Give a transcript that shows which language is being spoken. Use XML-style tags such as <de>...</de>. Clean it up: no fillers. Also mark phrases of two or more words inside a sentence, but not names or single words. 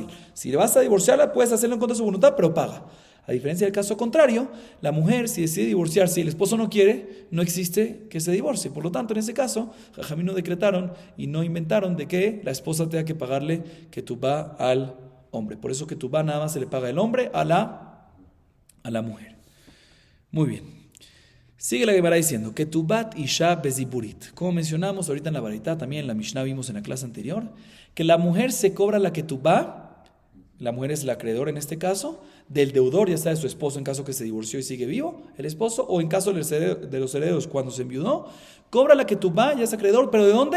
<es>Si le vas a divorciarla, puedes hacerlo en contra de su voluntad, pero paga. A diferencia del caso contrario, la mujer, si decide divorciarse y el esposo no quiere, no existe que se divorcie. Por lo tanto, en ese caso, Jajamín no decretaron y no inventaron de que la esposa tenga que pagarle ketubá al hombre. Por eso ketubá nada más se le paga el hombre a la mujer. Muy bien. Sigue la Gemara diciendo,</es> <he>ketubat isha beziburit.</he> <es>Como mencionamos ahorita en la baraitá, también en la Mishnah vimos en la clase anterior, que la mujer se cobra la ketubá. La mujer es la acreedora en este caso, del deudor, ya sea de su esposo en caso que se divorció y sigue vivo, el esposo, o en caso de los herederos cuando se enviudó, cobra la ketubá, ya es acreedor, pero ¿de dónde?</es>